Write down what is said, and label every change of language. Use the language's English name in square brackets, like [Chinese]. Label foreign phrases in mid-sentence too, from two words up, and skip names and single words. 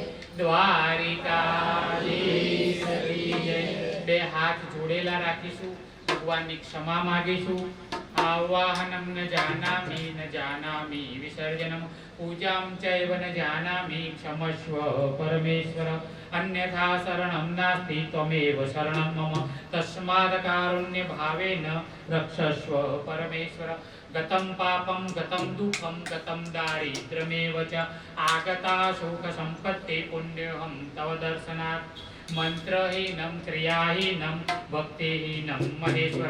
[Hindi] द्वारिकाधीश की जय. [Gujarati] બે હાથ જોડેલા રાખીશું, ભગવાનની ક્ષમા માગીશું. [Sanskrit] आवाहनम न जानामि विसर्जनम पूजाम चैव न जानामि क्षमस्व परमेश्वर. अन्यथा शरणम नास्ति त्वमेव शरणम मम. तस्माद कारुण्य भावेन रक्षस्व परमेश्वर. गतम पापम गतम दुःखम गतम दारिद्र्यमेव च आगता शोक संपत्ति पुण्यहम तव दर्शनात्. मंत्रहीनम क्रियाहीनम भक्तिहीनम महेश्वर.